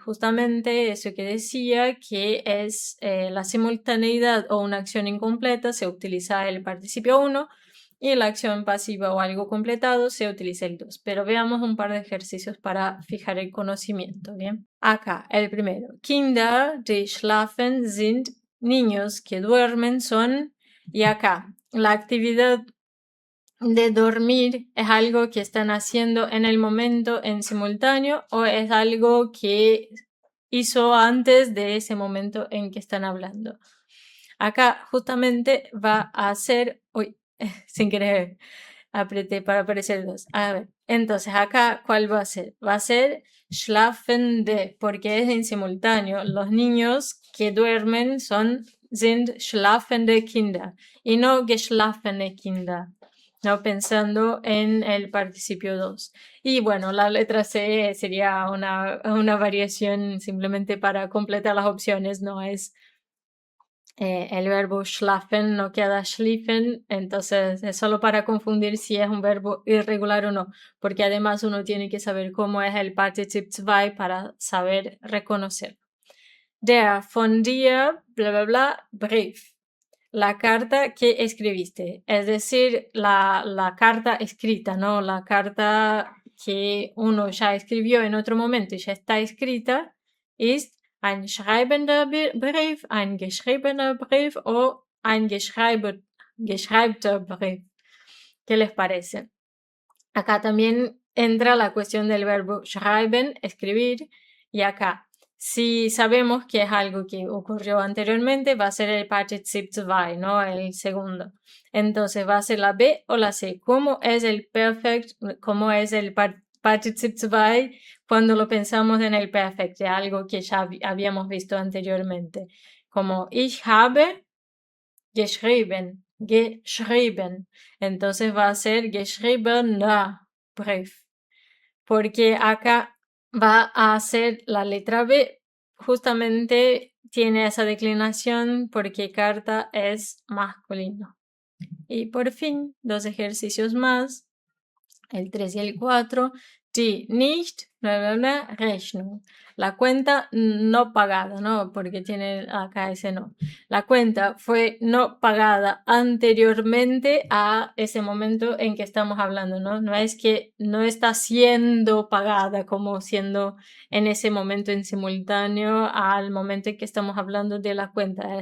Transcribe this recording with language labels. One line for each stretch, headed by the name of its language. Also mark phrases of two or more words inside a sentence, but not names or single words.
Spanish: Justamente eso que decía, que es la simultaneidad o una acción incompleta, se utiliza el participio 1 y la acción pasiva o algo completado se utiliza el 2. Pero veamos un par de ejercicios para fijar el conocimiento, ¿bien? Acá, el primero.
German: Kinder, die schlafen, sind
Spanish: niños que duermen, son. Y acá, la actividad de dormir es algo que están haciendo en el momento en simultáneo o es algo que hizo antes de ese momento en que están hablando. Acá justamente va a ser, uy, sin querer apreté para aparecer dos. A ver, entonces acá, ¿cuál va a ser? Va a ser schlafende, porque es en simultáneo. Los niños que duermen
German: sind schlafende Kinder
Spanish: y no
German: geschlafene Kinder.
Spanish: ¿No? Pensando en el participio 2. Y bueno, la letra C sería una variación simplemente para completar las opciones, no es el verbo schlafen no queda schliefen, entonces es solo para confundir si es un verbo irregular o no, porque además uno tiene que saber cómo es el Partizip 2 para saber reconocerlo.
German: Der von dir, bla bla bla, Brief.
Spanish: La carta que escribiste, es decir, la carta escrita, ¿no? La carta que uno ya escribió en otro momento y ya está escrita,
German: ist ein schreibender Brief, ein geschriebener Brief o ein geschreibter Brief.
Spanish: ¿Qué les parece? Acá también entra la cuestión del verbo schreiben, escribir, y acá, si sabemos que es algo que ocurrió anteriormente, va a ser el Partizip 2, ¿no? El segundo. Entonces, ¿va a ser la B o la C? ¿Cómo es el Perfect? ¿Cómo es el Partizip 2 cuando lo pensamos en el Perfect? De algo que ya habíamos visto anteriormente.
German: Como ich habe geschrieben, geschrieben.
Spanish: Entonces va a ser
German: geschriebener Brief.
Spanish: Porque acá va a ser la letra B. Justamente tiene esa declinación porque carta es masculino. Y por fin, dos ejercicios más, el 3 y el 4.
German: Die nicht, bla, bla, bla, Rechnung.
Spanish: La cuenta no pagada, ¿no? Porque tiene acá ese no. La cuenta fue no pagada anteriormente a ese momento en que estamos hablando, ¿no? No es que no está siendo pagada como siendo en ese momento en simultáneo al momento en que estamos hablando de la cuenta.